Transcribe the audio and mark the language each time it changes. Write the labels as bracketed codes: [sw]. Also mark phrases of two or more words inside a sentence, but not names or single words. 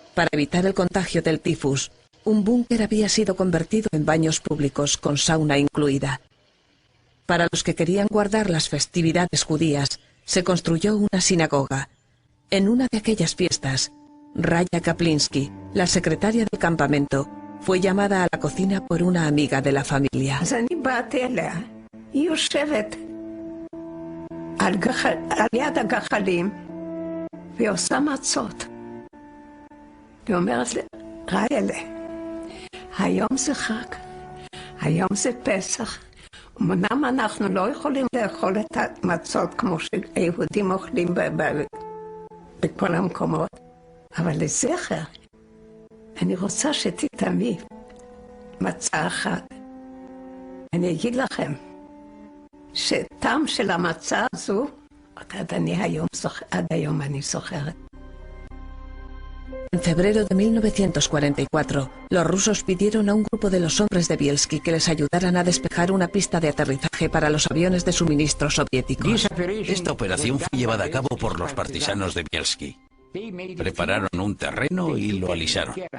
[es] Para evitar el contagio del tifus, un búnker había sido convertido en baños públicos con sauna incluida. Para los que querían guardar las festividades judías, se construyó una sinagoga. En una de aquellas fiestas, Raya Kaplinsky, la secretaria del campamento, fue llamada a la cocina por una amiga de la familia. [he] היא יושבת על יד הגחלים ועושה מצות. היא אומרת לי, ריילה, היום זה חג, היום זה פסח. אמנם אנחנו לא יכולים לאכול את המצות כמו שיהודים אוכלים בכל המקומות, אבל לזכר, אני רוצה שתטעמי מצה אחת. אני אגיד לכם, שטעם של המצה הזו, עד היום אני זוכרת. [es] En febrero de 1944, los rusos pidieron a un grupo de los hombres de Bielski que les ayudaran a despejar una pista de aterrizaje para los aviones de suministro soviéticos. Esta operación fue llevada a cabo por los partisanos de Bielski. Prepararon un terreno y lo alisaron.